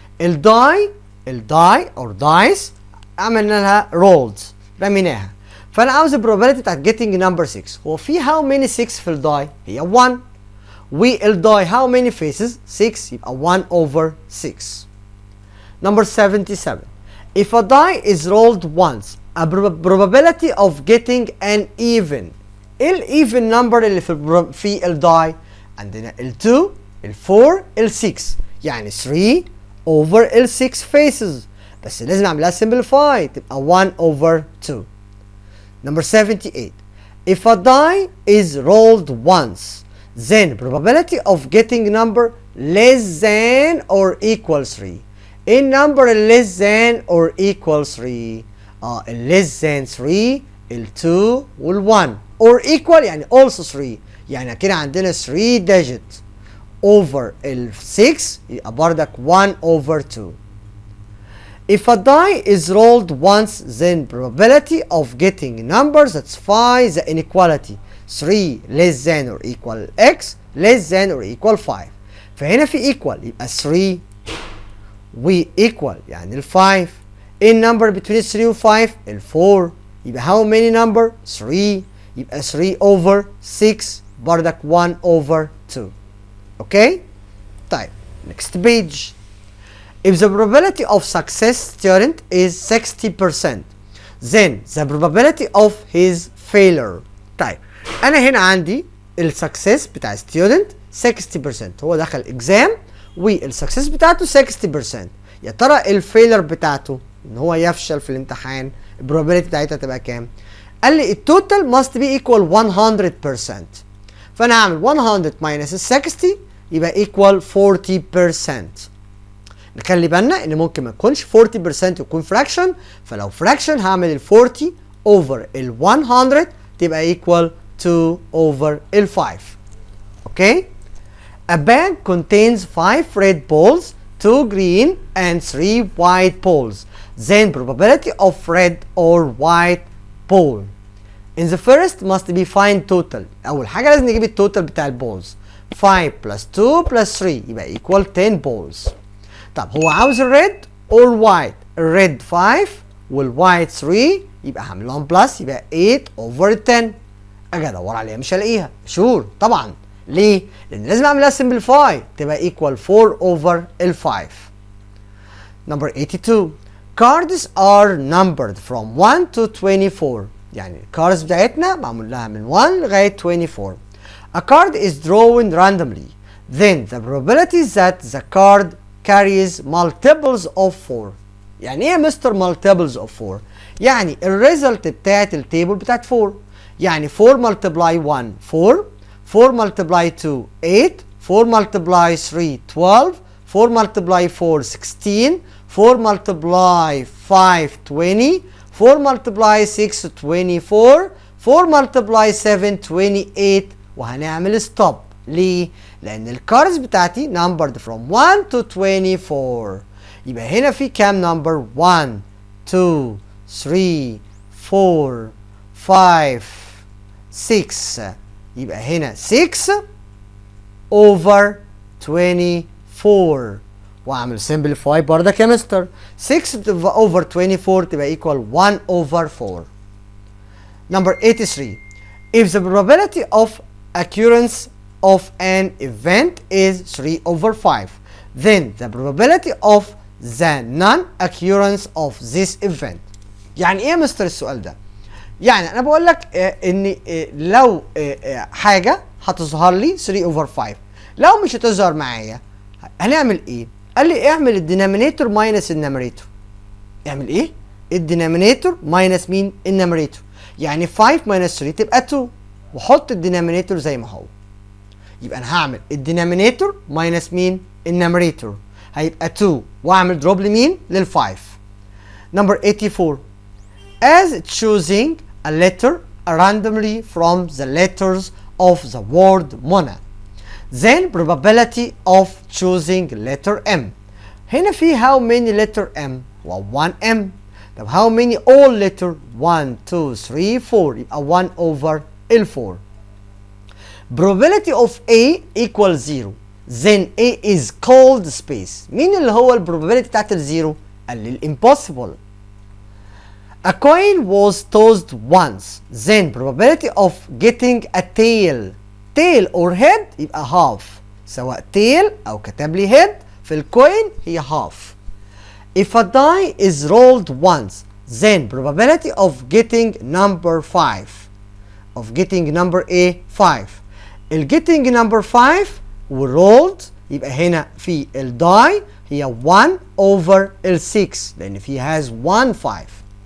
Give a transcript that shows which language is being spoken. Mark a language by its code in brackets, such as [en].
[ar] الداي [en] or dice [ar] عملنا لها [en] rolled [ar] رميناها، فانا عاوز البروبابيلتي بتاعت [en] getting number 6. [ar] هو في [en] how many 6 [ar] في الداي؟ هي 1. [en] والداي how many faces؟ 6، [ar] يبقى [en] 1 over 6. Number 77. If a die is rolled once, a probability of getting an even. [ar] ايه [en] even number [ar] اللي في الداي؟ عندنا ال 2 ال 4 ال 6، يعني 3 over ال [en] 6 faces، [ar] بس لازم نعملها [en] simplify [ar] تبقى [en] 1 over 2. Number 78. If a die is rolled once, then probability of getting number less than or equal 3. [ar] ايه [en] number less than or equal 3؟ less than 3 ال 2 وال 1 or equal يعني also 3، [ar] يعني كده عندنا [en] 3 digit over ال 6 يبقى [ar] بردك [en] 1 over 2. If a die is rolled once, then probability of getting numbers satisfy the inequality 3 less than or equal x less than or equal 5. [ar] فهنا في equal يبقى 3 و equal يعني ال 5. ايه [en] number between 3 [ar] و 5؟ ال 4. يبقى [en] how many number؟ 3. [ar] يبقى [en] 3 over 6 [ar] بردك [en] 1 over 2. [ar] اوكي؟ طيب [en] next page. If the probability of success student is 60%, then the probability of his failure. [ar] طيب انا هنا عندي السكسس بتاع [en] student [ar] 60%، هو دخل [en] exam [ar] والسكسس بتاعته 60%. يا ترى الفيلر بتاعته ان هو يفشل في الامتحان البروبابيلتي بتاعتها تبقى كام؟ قال لي التوتال [en] must be equal 100%. [ar] فانا هعمل [en] 100 minus 60 [ar] يبقى [en] equal 40%. [ar] نخلي بالنا ان ممكن ما يكونش 40% يكون [en] fraction، [ar] فلو fraction هعمل ال 40 over ال 100 تبقى [en] equal 2 over [ar] ال 5. اوكي؟ [en] A bag contains 5 red balls, 2 green and 3 white balls. Then probability of red or white ball. In the first must be find total. [ar] أول حاجة لازم نجيب التوتال بتاع البولز. [en] 5 plus 2 plus 3 [ar] يبقى [en] equal 10 balls. [ar] طب هو عاوز الريد [en] or white. [ar] الريد 5 والوايت 3 يبقى هعمل لهم بلس يبقى [en] 8 over 10. [ar] أجي أدور عليها مش هلاقيها. شور طبعا. ليه؟ لأن لازم أعملها [en] simplify [ar] تبقى [en] equal 4 over [ar] ال 5. [en] Number 82. cards are numbered from 1 to 24. [ar] يعني الكاردز بتاعتنا معمول لها من 1 لغاية 24. [en] A card is drawn randomly. Then the probability that the card carries multiples of 4. [ar] يعني ايه يا مستر [en] multiples of 4؟ [ar] يعني الريزلت بتاعت التيبل بتاعت 4. يعني [en] 4 multiply 1 4، 4 multiply 2 8، 4 multiply 3 12، 4 multiply 4 16، 4 multiply 5 20، 4 multiply 6 24، 4 multiply 7 28. [ar] وهنعمل [en] stop. [ar] ليه؟ لأن الكاردز بتاعتي [en] numbered from 1 to 24. [ar] يبقى هنا في كام نمبر؟ 1 2 3 4 5 6. يبقى هنا [en] 6 over 24. [ar] واعمل [en] simplify [ar] برضك يا مستر. [en] 6 over 24 [ar] تبقى [en] equal 1 over 4. Number 83. If the probability of occurrence of an event is 3 over 5, then the probability of the non-occurrence of this event. [ar] يعني ايه يا مستر السؤال ده؟ يعني انا بقول لك ان لو حاجه هتظهر لي [en] 3 over 5، [ar] لو مش هتظهر معايا هنعمل ايه؟ قال لي اعمل الدينامينيتور ماينس النمريتور. اعمل ايه؟ الدينامينيتور ماينس مين؟ النمريتور. يعني 5 ماينس 3 تبقى 2، وحط الدينامينيتور زي ما هو. يبقى انا هعمل الدينامينيتور ماينس مين؟ النمريتور. هيبقى 2 واعمل دروب لمين؟ لل5. [en] Number 84. As choosing a letter randomly from the letters of the word Mona, then probability of choosing letter M. [ar] هنا في [en] how many letter M؟ و 1M. [ar] طب [en] how many all letter 1 2 3 4 [ar] يبقى [en] 1 over L4. Probability of A equals 0. Then A is called space. [ar] مين اللي هو البروبابيلتي بتاعت الزيرو؟ قال لي [en] impossible. A coin was tossed once. Then probability of getting a tail or head [ar] يبقى [en] half. [ar] سواء [en] tail [ar] أو كتب لي [en] head [ar] في الكوين هي half. [en] If a die is rolled once, then probability of getting number 5. Of getting number A 5. getting number 5 وrolled [ar] يبقى هنا في [en] die هي 1 over L6 [ar] لأن في [en] has 1 5.